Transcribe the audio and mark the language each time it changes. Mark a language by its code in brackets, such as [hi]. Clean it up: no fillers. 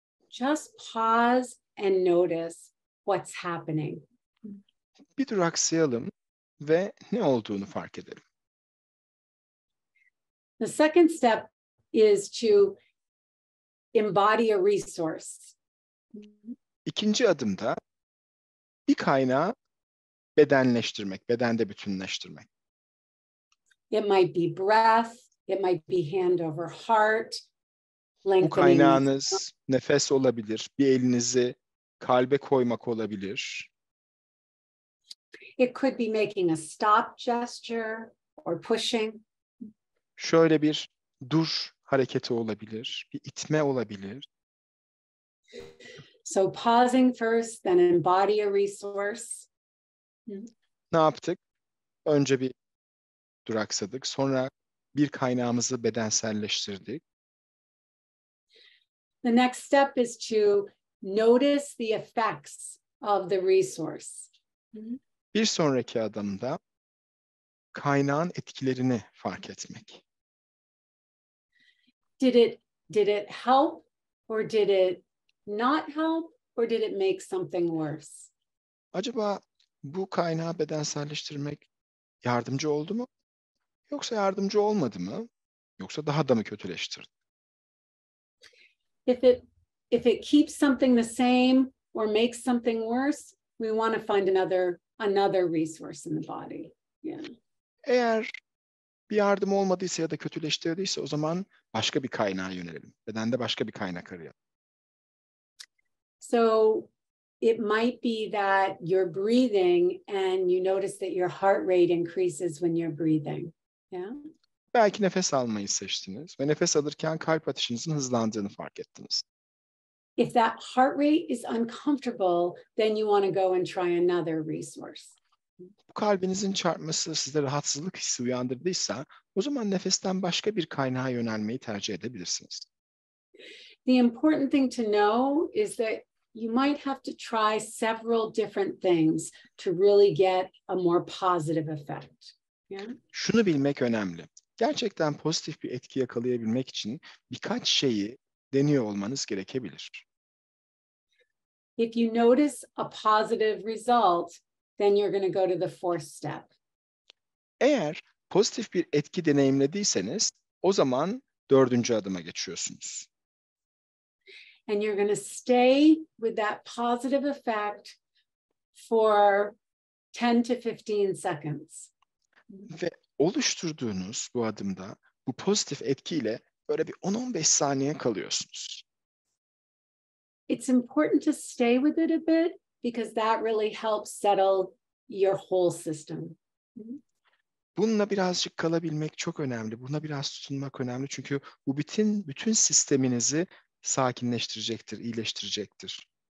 [en] Just pause and notice what's happening. [tr] Bir duraksayalım ve ne olduğunu fark edelim. [en] The second step is to embody a resource. [tr] İkinci adımda bir kaynağı bedenleştirmek, bedende bütünleştirmek. [en] It might be breath, it might be hand over heart, [tr] Bu [en] lengthening. [tr] kaynağınız nefes olabilir, bir elinizi kalbe koymak olabilir. [en] It could be making a stop gesture or pushing. [tr] Şöyle bir dur hareketi olabilir, bir itme olabilir. [en] So pausing first, then embody a resource. [tr] Ne yaptık? Önce bir duraksadık, sonra bir kaynağımızı bedenselleştirdik. [en] The next step is to notice the effects of the resource. [tr] Bir sonraki adımda kaynağın etkilerini fark etmek. [en] Did it help, or did it not help, or did it make something worse? [tr] Acaba bu kaynağı bedenselleştirmek yardımcı oldu mu? Yoksa yardımcı olmadı mı? Yoksa daha da mı kötüleştirdi? [en] If it keeps something the same or makes something worse, we want to find another resource in the body. Yeah. [tr] Eğer bir yardım olmadıysa ya da kötüleştirdiyse o zaman başka bir kaynağa yönelelim. Bedende başka bir kaynak arayalım. [en] So it might be that you're breathing and you notice that your heart rate increases when you're breathing. Yeah. [tr] Belki nefes almayı seçtiniz ve nefes alırken kalp atışınızın hızlandığını fark ettiniz. [en] If that heart rate is uncomfortable, then you want to go and try another resource. [tr] Bu kalbinizin çarpması sizde rahatsızlık hissi uyandırdıysa o zaman nefesten başka bir kaynağa yönelmeyi tercih edebilirsiniz. [en] The important thing to know is that you might have to try several different things to really get a more positive effect. Yeah? [tr] Şunu bilmek önemli. Gerçekten pozitif bir etki yakalayabilmek için birkaç şeyi deniyor olmanız gerekebilir. [en] If you notice a positive result, then you're going to go to the fourth step. [tr] Eğer pozitif bir etki deneyimlediyseniz o zaman 4. adıma geçiyorsunuz. [en] And you're going to stay with that positive effect for 10 to 15 seconds. [tr] Ve oluşturduğunuz bu adımda bu pozitif etkiyle böyle bir 10-15 saniye kalıyorsunuz. [en] It's important to stay with it a bit because that really helps settle your whole system. [tr] Bununla birazcık kalabilmek çok önemli. Buna biraz tutunmak önemli çünkü bu bütün sisteminizi sakinleştirecektir, iyileştirecektir.